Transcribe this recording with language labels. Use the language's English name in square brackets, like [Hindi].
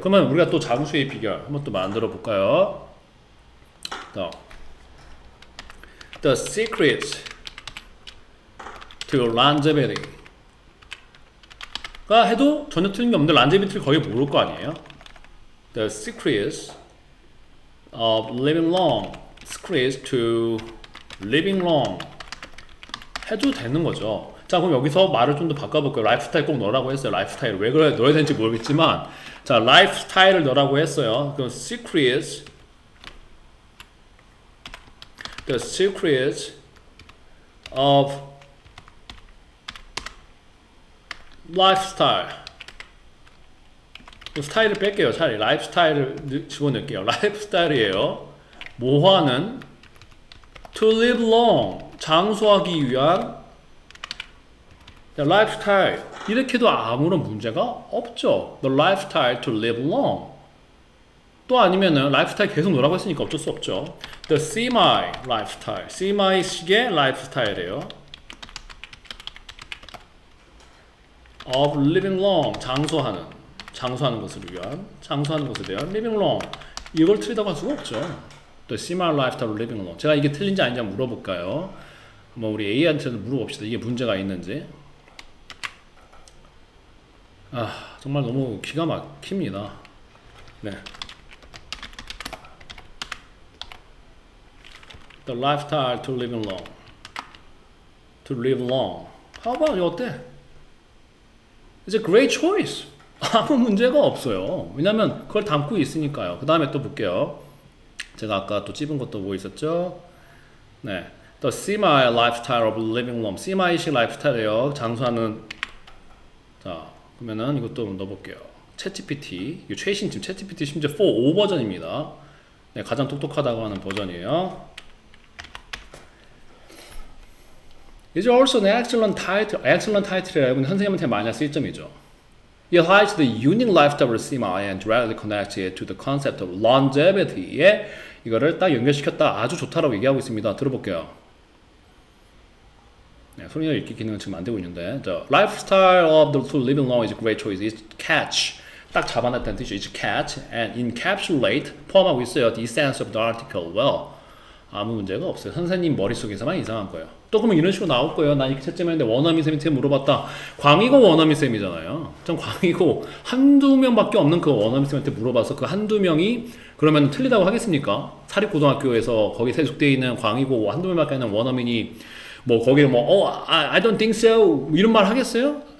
[Korean] 그러면 우리가 또 장수의 비결 한번 또 만들어 볼까요? [English] The secret to longevity [Korean] 가 해도 전혀 틀린 게 없는데 longevity를 거의 모를 거 아니에요? [English] The secrets of living long, secrets to living long [Korean] 해도 되는 거죠. 자, 그럼 여기서 말을 좀 더 바꿔볼게요. 라이프스타일 꼭 넣으라고 했어요. 라이프스타일 왜 그래 넣어야 되는지 모르겠지만, 자, 라이프스타일을 넣으라고 했어요. 그럼 [English] secrets, the secrets of lifestyle. [Korean] 스타일을 뺄게요. 차라리 라이프스타일을 집어넣을게요. 라이프스타일이에요. 뭐하는 [English] to live long [Korean] 장수하기 위한 라이프스타일 이렇게도 아무런 문제가 없죠. [English] The lifestyle to live long. [Korean] 또 아니면은 라이프스타일 계속 넣으라고 했으니까 어쩔 수 없죠. [English] The semi lifestyle. [Korean] semi식의 라이프스타일이에요. [English] of living long [Korean] 장수하는 것을 위한 [English] living long [Korean] 이걸 틀리다고 할 수가 없죠. 또 [English] semi lifestyle living long [Korean] 제가 이게 틀린지 아닌지 한번 물어볼까요? 뭐 우리 A한테도 물어봅시다. 이게 문제가 있는지. 아 정말 너무 기가 막힙니다. 네. [English] The lifestyle to living long. To live long. How about [Korean] 이거 어때? [English] It's a great choice. [Korean] 아무 문제가 없어요. 왜냐면 그걸 담고 있으니까요. 그 다음에 또 볼게요. 제가 아까 또 찝은 것도 뭐 있었죠? 네. [English] The semi lifestyle of living long. [Korean] semi식 라이프스타일이에요. 장수하는. 자, 그러면은 이것도 넣어볼게요. 챗GPT. 이 최신 지금 챗GPT 심지어 4.5 버전입니다. 네, 가장 똑똑하다고 하는 버전이에요. [English] It's also an excellent title. excellent title [Korean] 이라고 선생님한테 마이너스 1점이죠. [English] It highlights the unique lifestyle of semi and directly connects it to the concept of longevity에 [Korean] 이거를 딱 연결시켰다. 아주 좋다라고 얘기하고 있습니다. 들어볼게요. 네, 소리를 읽기 기능은 지금 안 되고 있는데 [English] The lifestyle of the to living long is a great choice. It's catch. [Korean] 딱 잡아냈다는 뜻이죠. [English] It's catch and encapsulate [Korean] 포함하고 있어요. [English] The essence of the article well. [Korean] 아무 문제가 없어요. 선생님 머릿속에서만 이상한 거예요. 또 그러면 이런 식으로 나올 거예요. 난 이렇게 채점했는데 원어민 쌤한테 물어봤다. 광희고 원어민 쌤이잖아요. 전 광희고 한두 명밖에 없는 그 원어민 쌤한테 물어봐서 그 한두 명이 그러면 틀리다고 하겠습니까? 사립고등학교에서 거기 세속되어 있는 광희고 한두 명밖에 없는 원어민이 뭐 거기에 뭐 [English] I don't think so [Korean] 이런 말 하겠어요?